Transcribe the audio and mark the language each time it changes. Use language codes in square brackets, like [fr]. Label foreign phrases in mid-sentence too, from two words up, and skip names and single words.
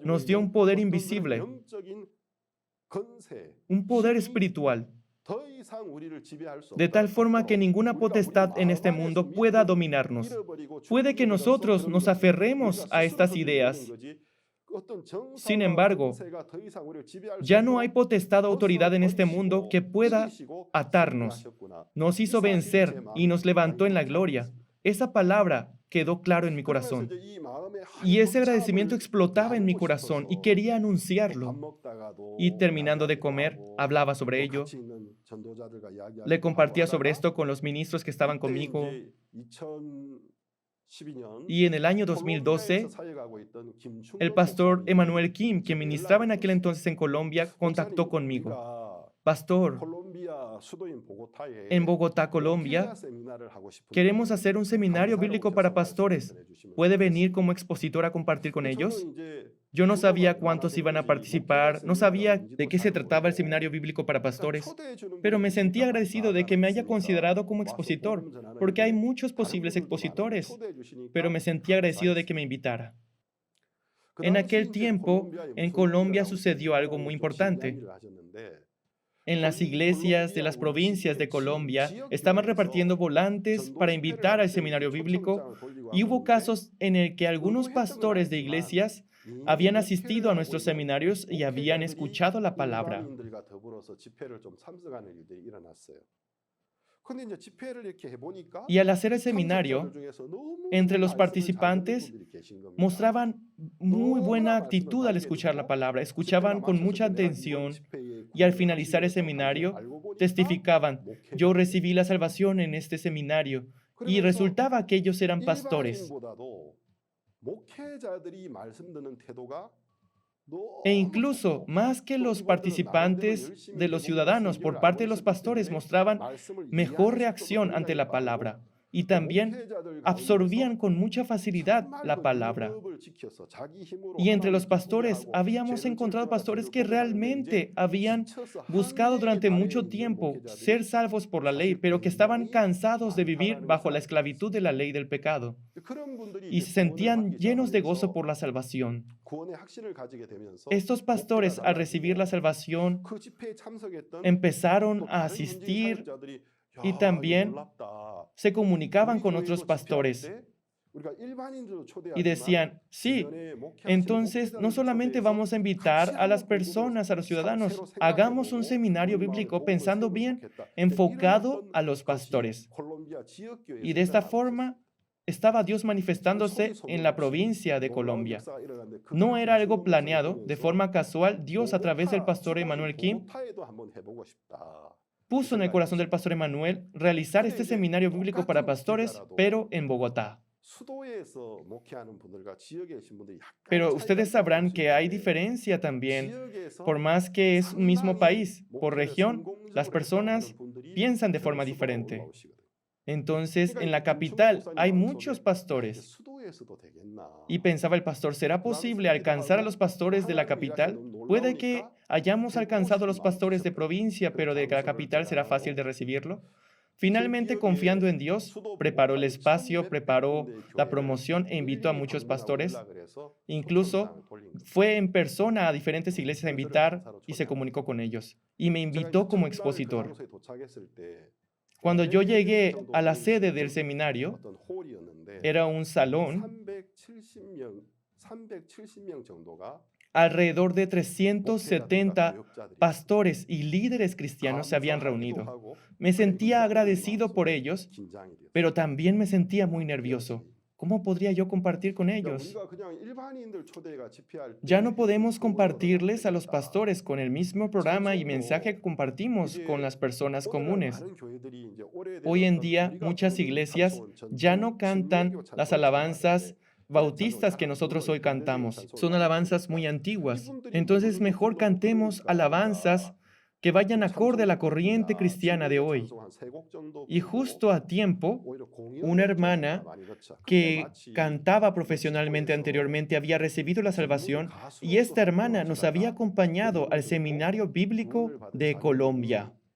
[es] nos dio [ko] 있는 [es] un poder [ko] 어떤 그런 [es] invisible, [ko] 영적인 권세, [es] un poder [ko] 힘이 [es] espiritual, [ko] 더 이상 우리를 지배할 수 [es] de tal [ko] 없도록 [es] forma que [ko] 하도록 [es] ninguna [ko] 우리가 우리 [es] potestad en este [ko] 마음 안에서 [es] mundo pueda [ko] 믿음을 [es] dominarnos. [ko] 잃어버리고 [es] Puede que [ko] 주님을 믿어서 [es] nosotros [ko] 그런 [es] nos [ko] 것을 [es] aferremos [ko] 우리가 [es] a [ko] 스스로 [es] estas [ko] 그렇게 되는 [es] ideas. [ko] 거지. 어떤 [es] Sin [ko] 정사와 [es] embargo, [ko] 권세가 더 이상 우리를 지배할 수 [es] ya no hay [ko] 없도록 [es] potestad o autoridad en este mundo que [ko] 벗어버리시고 [es] pueda [ko] 이기시고 [es] atarnos. [ko] 승리하셨구나. [es] Nos [ko] 이 [es] hizo [ko] 사실이 제 [es] vencer y [ko] 마음에 [es] nos levantó en la [ko] 굉장히 [es] gloria. [ko] 감사했습니다. [es] Esa palabra quedó claro en mi [ko] 그러면서 [es] corazón. [ko] 이제 이 마음의 [es] Y ese agradecimiento [ko] 한이 [es] explotaba en mi [ko] 나누고 [es] corazón y [ko] 싶어서 [es] quería [ko] 또 밥 [es] anunciarlo. [ko] 먹다가도 [es] Y terminando de [ko] 이야기하기도 [es] comer, [ko] 하고 [es] hablaba sobre [ko] 또 [es] ello. [ko] 같이 있는 전도자들과 [es] Le [ko] 이야기하기도 하고 [es] compartía sobre [ko] 하다가 [es] esto con los ministros que estaban [ko] 그때 [es] conmigo. [ko] 이제 2012년 [es] Y en el año [ko] 콜롬비아에서 [es] 2012, [ko] 사역하고 있던 김충건 [es] el pastor [ko] 목사님이 [es] Emanuel Kim, quien [ko] 저에게 [es] ministraba en [ko] 연락을 [es] aquel [ko] 줬어요. [es] entonces en Colombia, contactó [ko] 목사님, [es] conmigo. [ko] 우리가 [es] Pastor, [ko] 콜롬비아 수도인 보고타에 [es] en Bogotá, [ko] 목회자 [es] Colombia, [ko] 세미나를 하고 싶은데 [es] queremos hacer un seminario [ko] 강사로 [es] bíblico [ko] 오셔서 [es] para [ko] 말씀을 [es] pastores. [ko] 전해주시면 [es] ¿Puede [ko] 좋겠습니다. [es] venir como expositor a compartir con ellos? [ko] 저는 이제 [es] Yo no sabía [ko] 규모가 [es] cuántos [ko] 얼마나 [es] iban a [ko] 되는지, 목회자 [es] participar, no [ko] 세미나가 [es] sabía de [ko] 뭔지도 [es] qué se [ko] 잘 [es] trataba el [ko] 모르고 [es] seminario bíblico para [ko] 일단 [es] pastores, [ko] 초대해 주는 [es] pero me [ko] 분들이 [es] sentí [ko] 있다. [es] agradecido de que me haya [ko] 있으니까 [es] considerado como [ko] 와서 [es] expositor, [ko] 복음 전하는 [es] porque hay [ko] 일에 [es] muchos [ko] 다른 [es] posibles [ko] 분들도 많은데 [es] expositores, [ko] 초대해 주시니까 [es] pero me sentí agradecido de que me [ko] 감사했습니다. [es] invitara. [ko] 그 [es] En [ko] 당시 [es] aquel [ko] 이제 [es] tiempo, [ko] 콜롬비아에 [es] en [ko] 무슨 [es] Colombia [ko] 일이 일어나고 [es] sucedió algo muy [ko] 있었냐고 좀 진지한 [es] importante. [ko] 일을 하셨는데 [es] En las iglesias de las provincias de Colombia estaban repartiendo volantes para invitar al seminario bíblico y hubo casos en el que algunos pastores de iglesias habían asistido a nuestros seminarios y habían escuchado la palabra. [ko] 일반인들과 더불어서 집회를 좀 참석하는 일들이 일어났어요. 근데 이제 집회를 이렇게 해보니까 [es] Y al hacer el seminario, [ko] 참석자들 중에서 너무 [es] entre los [ko] 말씀을 잘 듣는 [es] participantes [ko] 분들이 계신 겁니다. [es] mostraban muy buena [ko] 너무나 [es] actitud [ko] 말씀을 [es] al [ko] 달게 [es] escuchar la [ko] 듣고 [es] palabra, [ko] 그 집회가 [es] escuchaban con [ko] 마쳐서 [es] mucha [ko] 내가 이번 [es] atención [ko] 집회에 [es] y al [ko] 구원을 [es] finalizar el [ko] 받은 것을 [es] seminario [ko] 알고 보니까 [es] testificaban, yo [ko] 목회자들이 [es] recibí la salvación en este seminario y [ko] 그러면서 [es] resultaba que ellos eran pastores. [ko] 일반인보다도 목회자들이 말씀 듣는 태도가 [es] E [ko] 너무 [es] incluso, [ko] 좋고 [es] más que [ko] 또 [es] los [ko] 이분들은 나름대로 [es] participantes [ko] 열심히 [es] de los [ko] 복음을 [es] ciudadanos, por [ko] 설교를 [es] parte de [ko] 알고 [es] los [ko] 있었기 [es] pastores, [ko] 때문에 [es] mostraban [ko] 말씀을 [es] mejor [ko] 이해할 [es] reacción [ko] 속도도 [es] ante [ko] 굉장히 [es] la [ko] 빠르고 [es] palabra y [ko] 또 [es] también [ko] 목회자들 [es] absorbían [ko] 가운데서 [es] con mucha facilidad [ko] 정말 [es] la [ko] 그 [es] palabra. [ko] 율법을 지켜서 자기 힘으로 [es] Y entre [ko] 하나님 [es] los [ko] 기쁘게 [es] pastores [ko] 하고 [es] habíamos [ko] 죄를 [es] encontrado [ko] 질주하라 [es] pastores [ko] 죄를 [es] que [ko] 고백하는데 이제 [es] realmente habían [ko] 지쳐서 [es] buscado [ko] 한계에 [es] durante [ko] 달해 [es] mucho [ko] 있는 [es] tiempo ser [ko] 목회자들이 [es] salvos por la ley, [ko] 사실 [es] pero que estaban [ko] 굉장히 [es] cansados de vivir [ko] 많다라는 것을 [es] bajo la [ko] 알게 [es] esclavitud de [ko] 됐습니다. [es] la ley del pecado [ko] 그런 분들이 [es] y [ko] 이제 [es] se [ko] 구원을 [es] sentían [ko] 받기 [es] llenos de gozo [ko] 시작하면서 [es] por la salvación. [ko] 구원의 확신을 가지게 되면서 [es] Estos [ko] 목회가 [es] pastores, al recibir la [ko] 달라지고 [es] salvación, [ko] 그 집회에 참석했던 [es] empezaron [ko] 또 [es] a [ko] 다른 현지 [es] asistir [ko] 사역자들이 야 [es] y [ko] 이거 [es] también [ko] 놀랍다. [es] se comunicaban [ko] 우리 [es] con [ko] 교회도 [es] otros [ko] 집회할 [es] pastores [ko] 때 우리가 일반인들도 [es] y [ko] 초대하지만 [es] decían, sí, [ko] 주변에 목회하시는 [es] entonces no [ko] 목회자들도 [es] solamente [ko] 초대해서 [es] vamos a invitar [ko] 같이 [es] a las [ko] 한번 복음을 [es] personas, a los ciudadanos, [ko] 새로 [es] hagamos un [ko] 생각해보고 [es] seminario [ko] 우리 마음에 [es] bíblico [ko] 복음을 [es] pensando [ko] 세우면 [es] bien, [ko] 좋겠다. 이런 [es] enfocado [ko] 어떤 [es] a los [ko] 것이 [es] pastores. [ko] 콜롬비아 지역교회에서 [es] Y de esta [ko] 일어나고 있었어요. [es] forma estaba Dios [ko] 그 [es] manifestándose [ko] 소리 [es] en [ko] 소문 [es] la [ko] 없이 [es] provincia de [ko] 놀라운 [es] Colombia. [ko] 역사가 일어났는데 [es] No [ko] 그걸 [es] era algo [ko] 김충곤 목사를 [es] planeado, de [ko] 보면서 [es] forma casual, Dios a través del [ko] 보고타 [es] pastor [ko] 수도인 [es] Emanuel Kim [ko] 보고타에도 한번 해보고 싶다. 이 [es] puso en el [ko] 생각이 [es] corazón del [ko] 있었어요. [es] pastor Emanuel realizar [ko] 근데 [es] este [ko] 이제 [es] seminario bíblico para [ko] 똑같은 [es] pastores, [ko] 목회자라도 [es] pero en Bogotá. [ko] 수도에서 목회하는 분들과 지역에 계신 분들이 약간 [es] Pero [ko] 차이가 [es] ustedes [ko] 있다고 볼 [es] sabrán [ko] 수 [es] que hay [ko] 있는데 [es] diferencia también. [ko] 지역에서 [es] Por más que es un mismo [ko] 상당히 [es] país, por [ko] 목회를 [es] región, las [ko] 성공적으로 했다고 하는 [es] personas [ko] 분들이 [es] piensan de [ko] 결국 [es] forma [ko] 수도로 [es] diferente. [ko] 올라오시거든요. [es] Entonces, [ko] 그러니까 [es] en [ko] 이제 [es] la [ko] 김충곤 [es] capital [ko] 목사님 [es] hay [ko] 마음속에 [es] muchos [ko] 야, 이게 [es] pastores. [ko] 수도에서도 되겠나. [es] Y pensaba el pastor, ¿será posible alcanzar a los pastores de la capital? Puede que hayamos alcanzado a los pastores de provincia, pero de la capital será fácil de recibirlo. Finalmente, confiando en Dios, preparó el espacio, preparó la promoción e invitó a muchos pastores. Incluso fue en persona a diferentes iglesias a invitar y se comunicó con ellos. Y me invitó como expositor. Cuando yo llegué a la sede del seminario, era un salón, [ko] 370명 정도가 [es] alrededor de [ko] 목회자들과 [es] 370 [ko] 교역자들이 [es] pastores y líderes cristianos se habían [ko] 감사하기도 [es] reunido. [ko] 하고 [es] Me sentía [ko] 그런 [es] agradecido por [ko] 마음속에 [es] ellos, [ko] 긴장이 되었어요. [es] pero también me sentía muy nervioso. ¿Cómo podría yo compartir con [ko] 그러니까 [es] ellos? [ko] 우리가 그냥 일반인들 초대가 집회할 때 [es] Ya no podemos [ko] 그 프로그램으로 [es] compartirles a los [ko] 되겠다. [es] pastores con el mismo programa y mensaje que compartimos con las personas [ko] 오늘날 [es] comunes. [ko] 많은 교회들이 이제 [es] Hoy en [ko] 오래되었던 [es] día, [ko] 우리가 [es] muchas [ko] 부르는 [es] iglesias [ko] 찬송, [es] ya [ko] 전통, [es] no cantan [ko] 신명기도 [es] las [ko] 찬송을 [es] alabanzas [ko] 찬양하는데 [es] bautistas que nosotros hoy cantamos. Son alabanzas muy antiguas. Entonces, mejor cantemos alabanzas que vayan acorde a la corriente cristiana de hoy. Y justo a tiempo, una hermana que cantaba profesionalmente anteriormente había recibido la salvación y esta hermana nos había acompañado al Seminario Bíblico de Colombia.